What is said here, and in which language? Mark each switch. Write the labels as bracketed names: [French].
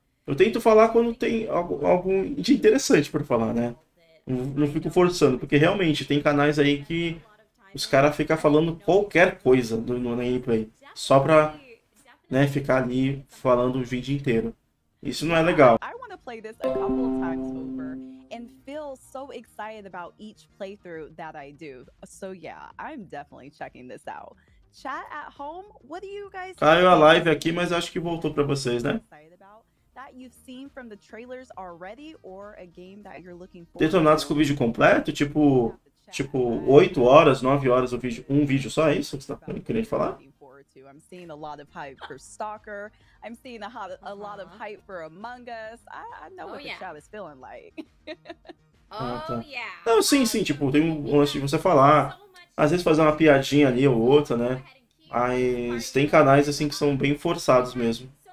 [Portuguese] Eu tento falar quando tem algo de interessante pra falar, né? Não fico forçando, porque realmente tem canais aí que os caras ficam falando qualquer coisa no gameplay. Só pra, né, ficar ali falando o vídeo inteiro. Isso não é legal. [English] I want to play this a couple of times over and feel feel so excited about each playthrough that I do. So yeah, I'm definitely checking this out. Chat at home, what do you guys [Portuguese] Caiu a [English] think? [Portuguese] live aqui, mas acho que voltou pra vocês, né? [English] Excited about that you've seen from the trailers already or a game that you're looking for? [Portuguese] Detonados com o vídeo completo? Tipo 8 horas, 9 horas o vídeo, um vídeo só, é isso que você tá querendo falar? [English] I'm seeing a lot of hype for Stalker. I'm seeing a lot of hype for Among Us. I know what the chat is feeling like. [Portuguese] Ah, tá. Não, sim, tipo, tem um lance de você falar. Às vezes fazer uma piadinha ali ou outra, né? Mas tem canais assim que são bem forçados mesmo.